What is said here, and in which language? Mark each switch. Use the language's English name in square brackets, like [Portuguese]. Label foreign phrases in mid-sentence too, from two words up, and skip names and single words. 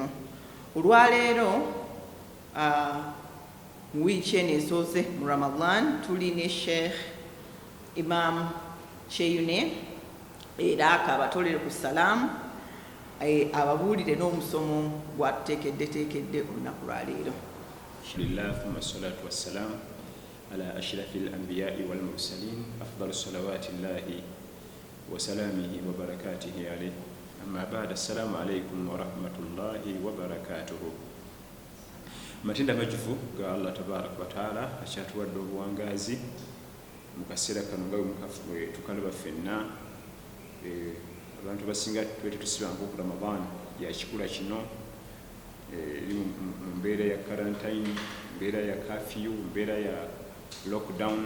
[Ganda] Olwaleero mu wiiki eno esooze mu Ramadhan tuli ne Sheikh Imam Kyeyune era akabatolere ku salaamu ababuulire n'omusomo gwatuteekeddeteekedde olunaku lwaleero. [Arabic] الحمد لله ثم الصلاة والسلام على أشرف الأنبياء والمرسلين أفضل صلوات الله وسلامه وبركاته عليه. أما بعد، السلام عليكم ورحمة الله وبركاته. [Ganda] Matinda majufu ga [Arabic] الله تبارك وتعالى [Ganda] akyatuwadde obuwangazi mu kaseera kano nga bwe tukalaba ffenna abantu basinga twete tusibanku ku Ramadhan ya kikula kino mu mbeera ya quarantine, mbeera ya curfew, mbeera ya lockdown.